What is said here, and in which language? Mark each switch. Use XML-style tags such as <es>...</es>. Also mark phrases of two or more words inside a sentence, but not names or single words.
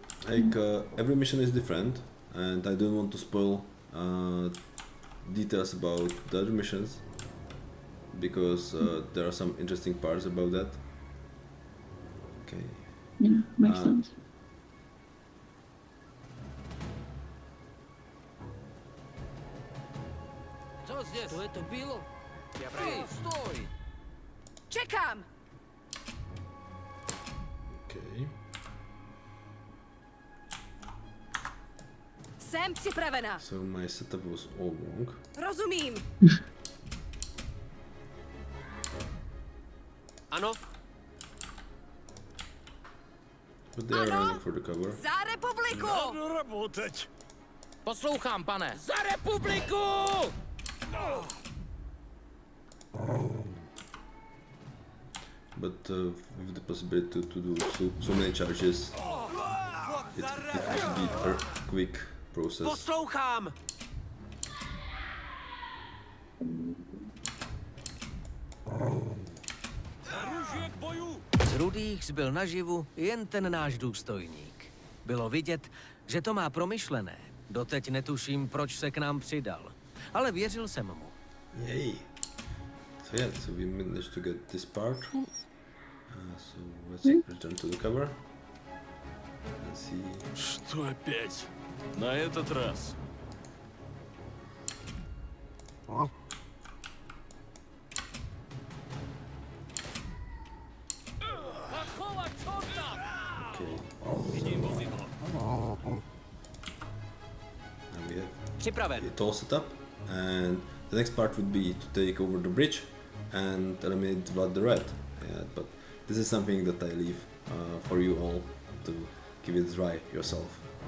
<en>Like every mission is different, and I don't want to spoil details about the other missions, because there are some interesting parts about that. Okay. Yeah, makes sense.</en> <ru>Co здесь? Что это было? Эй, стой!</ru> <cs>Čekám!</cs> <en>Okay.</en> <cs>Jsem připravena.</cs> <en>So my setup was all wrong.</en> <cs>Rozumím. Ano?</cs> <en>But they are running for the cover.</en> <cs>Za republiku!</cs> <ru>Надо работать.</ru> <cs>Poslouchám, pane. Za republiku!</cs> <en>But with the possibility to do so many charges, it would be a quick process.</en> <cs>Poslouchám!</cs> <ru>Оружие к бою.</ru> <cs>Z rudých zbyl naživu jen ten náš důstojník. Bylo vidět, že to má promyšlené. Doteď netuším, proč se k nám přidal. Ale věřil jsem mu.</cs> <en>Yay! So yeah, so we managed to get this part. So let's return to the cover and see.</en> <ru>Что опять? На этот раз.</ru> <en>Okay.</en> <cs>Vidím vozidlo.</cs> <en>Now we have</en> <cs>Připraven.</cs> <en>it all set up, and the next part would be to take over the bridge and eliminate Vlad the Red. Yeah, but this is something that I leave for you all to give it a try yourself.</en>